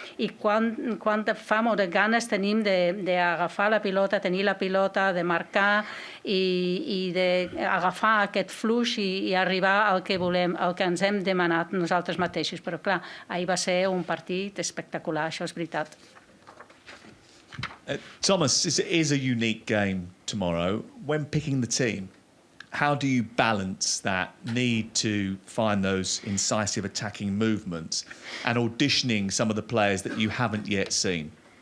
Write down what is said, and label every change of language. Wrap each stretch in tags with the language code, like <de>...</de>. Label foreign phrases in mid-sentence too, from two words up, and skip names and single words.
<ca>i quanta fam o de ganes tenim d'agafar la pilota, tenir la pilota, de marcar i d'agafar aquest flux i arribar al que volem, al que ens hem demanat nosaltres mateixos. Però clar, ahir va ser un partit espectacular, això és veritat.</ca> <en>Thomas, it is a unique game tomorrow. When picking the team, how do you balance that need to find those incisive attacking movements and auditioning some of the players that you haven't yet seen?</en>